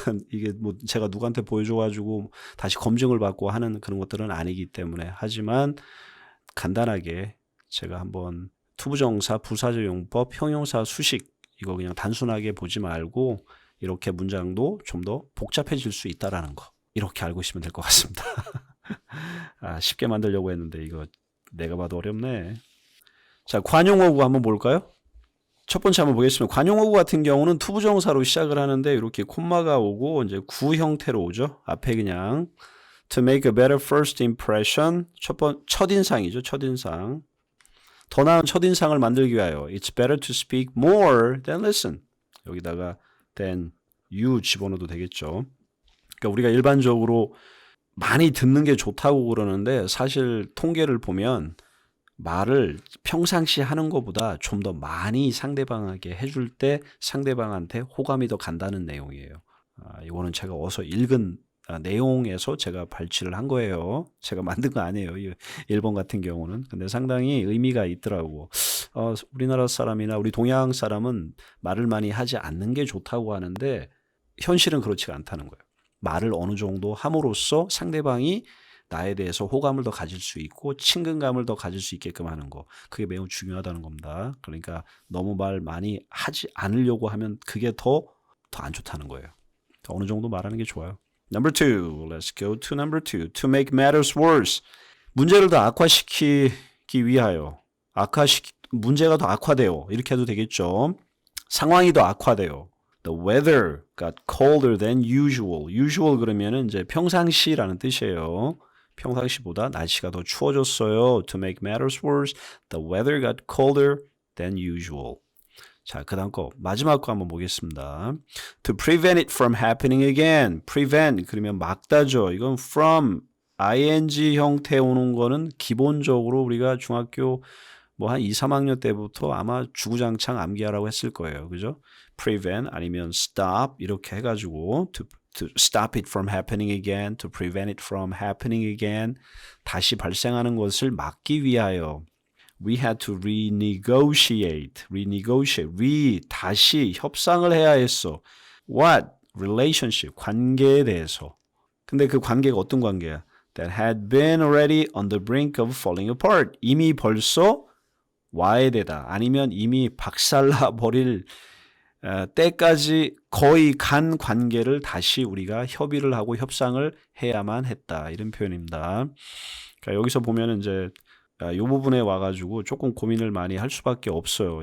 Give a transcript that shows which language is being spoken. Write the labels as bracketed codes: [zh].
[ko] 이게 뭐 제가 누구한테 보여줘가지고 다시 검증을 받고 하는 그런 것들은 아니기 때문에 하지만 간단하게 제가 한번 투부정사, 부사절 용법, 형용사 수식 이거 그냥 단순하게 보지 말고 이렇게 문장도 좀 더 복잡해질 수 있다라는 거 이렇게 알고 있으면 될 것 같습니다. 쉽게 만들려고 했는데 이거 내가 봐도 어렵네. 자, 관용어구 한번 볼까요? 첫 번째 한번 보겠습니다. 관용어구 같은 경우는 투부정사로 시작을 하는데 이렇게 콤마가 오고 이제 구 형태로 오죠. 앞에 그냥 [en] to make a better first impression [ko] 첫인상이죠. 첫인상. 더 나은 첫인상을 만들기 위하여 [en] It's better to speak more than listen. [ko] 여기다가 [en] than you [ko] 집어넣어도 되겠죠. 그러니까 우리가 일반적으로 많이 듣는 게 좋다고 그러는데 사실 통계를 보면 말을 평상시 하는 것보다 좀 더 많이 상대방에게 해줄 때 상대방한테 호감이 더 간다는 내용이에요. 이거는 제가 어서 읽은 내용에서 제가 발췌를 한 거예요. 제가 만든 거 아니에요. 1번 같은 경우는. 근데 상당히 의미가 있더라고. 우리나라 사람이나 우리 동양 사람은 말을 많이 하지 않는 게 좋다고 하는데 현실은 그렇지가 않다는 거예요. 말을 어느 정도 함으로써 상대방이 나에 대해서 호감을 더 가질 수 있고 친근감을 더 가질 수 있게끔 하는 거. 그게 매우 중요하다는 겁니다. 그러니까 너무 말 많이 하지 않으려고 하면 그게 더 안 좋다는 거예요. 어느 정도 말하는 게 좋아요. [en] Number two. Let's go to number two. To make matters worse. [ko] 문제를 더 악화시키기 위하여. 문제가 더 악화돼요. 이렇게 해도 되겠죠. 상황이 더 악화돼요. [en] The weather got colder than usual. [ko] usual 그러면은 이제 평상시라는 뜻이에요. 평상시보다 날씨가 더 추워졌어요. [en] To make matters worse, the weather got colder than usual. [ko] 자, 그 다음 거 마지막 거 한번 보겠습니다. [en] To prevent it from happening again. [ko] prevent 그러면 막다죠. 이건 from ing 형태 오는 거는 기본적으로 우리가 중학교 뭐 한 2, 3학년 때부터 아마 주구장창 암기하라고 했을 거예요. 그죠? [en] prevent [ko] 아니면 [en] stop [ko] 이렇게 해가지고 [en] to stop it from happening again, to prevent it from happening again [ko] 다시 발생하는 것을 막기 위하여 [en] we had to renegotiate [ko] 다시 협상을 해야 했어. [en] What? [ko] relationship 관계에 대해서. 근데 그 관계가 어떤 관계야? [en] That had been already on the brink of falling apart. [ko] 이미 벌써 와야 되다. 아니면 이미 박살나 버릴 때까지 거의 간 관계를 다시 우리가 협의를 하고 협상을 해야만 했다. 이런 표현입니다. 그러니까 여기서 보면은 이제 이 부분에 와가지고 조금 고민을 많이 할 수밖에 없어요.